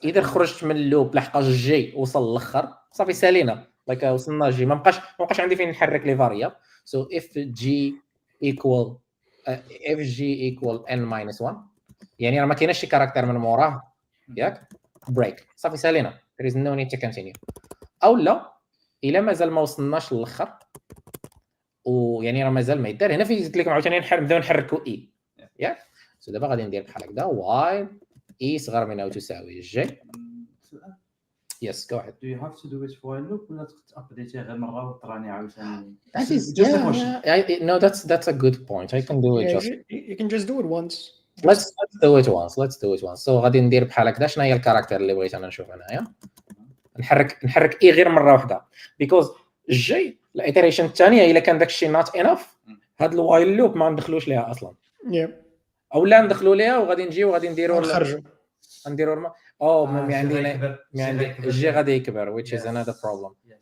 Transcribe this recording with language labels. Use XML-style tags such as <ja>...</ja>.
<ar>اذا خرجت من اللوب لحقاش جي وصل للاخر صافي سالينا لايك وصلنا جي، ما بقاش عندي فين نحرك لي فاريابل.</ar> <en>so if g equal n minus 1</en> <ar>يعني راه ما كايناش شي كاركتر من موراه ياك بريك صافي سالينا</ar> <en>there is no need to continue.</en> <ar>او لا الا مازال ما وصلناش للاخر ويعني راه مازال ما يدار هنا فين قلت لكم عاوتاني نبداو نحركوا اي ياك. سو دابا غادي ندير بحال هكذا واي اي صغر من او تساوي جي.</ar> <en>Yes, go ahead. Do you have to do it while loop</en> <ar>ولا تابديتيه غير مره وتراني عاوتاني؟</ar> <en>No, that's a good point. I can do it just. You can just do it once. Let's do it once. So</en> <ar>غادي ندير بحال هكذا. شنو هي الكاركتر اللي بغيت انا نشوف هنايا؟ نحرك اي غير مره واحده</ar> <en>because</en> <ar>الجي الايتريشن الثانيه الا كان داكشي</ar> <en>not enough</en> <ar>هاد الوايل لوب ما ندخلوش ليها اصلا. او لا ندخلوا ليها وغادي نجيو وغادي نديروا نديروا مي عندي الجي غادي يكبر which is another problem.</ar>